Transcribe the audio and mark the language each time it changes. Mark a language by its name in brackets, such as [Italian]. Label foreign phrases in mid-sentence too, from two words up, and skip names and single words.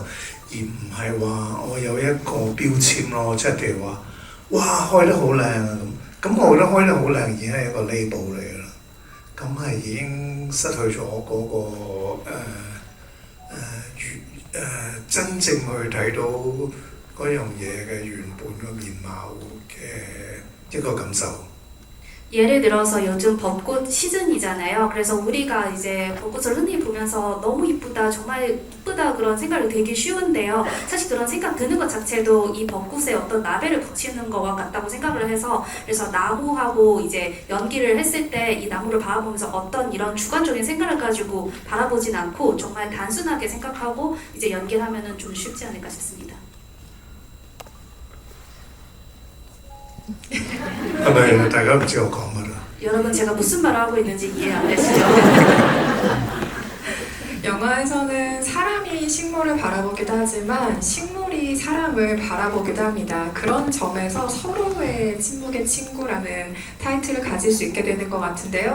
[Cantonese] 而唔係話我有一個標籤咯，即係譬如話，哇開得好靚啊咁，我覺得開得好靚已經係一個 label 嚟㗎啦，咁係已經失去咗嗰個真正去睇到嗰樣嘢嘅原本嘅面貌嘅一個感受。 [Korean] 예를 들어서 요즘 벚꽃 시즌이잖아요. 그래서 우리가 이제 벚꽃을 흔히 보면서 너무 이쁘다, 정말 이쁘다 그런 생각이 들기 쉬운데요. 사실 그런 생각 드는 것 자체도 이 벚꽃에 어떤 라벨을 붙이는 것과 같다고 생각을 해서, 그래서 나무하고 이제 연기를 했을 때 이 나무를 바라보면서 어떤 이런 주관적인 생각을 가지고 바라보진 않고 정말 단순하게 생각하고 이제 연기를 하면은 좀 쉽지 않을까 싶습니다. [Cantonese] 係咪大家唔知我講乜啦？ [Korean] 여러분 제가 무슨 말을 하고 있는지 이해 안 되시죠? 영화에서는 사람이 식물을 바라보기도 하지만 식물이 사람을 바라보기도 합니다. 그런 점에서 서로의 침묵의 친구라는 타이틀을 가질 수 있게 되는 것 같은데요.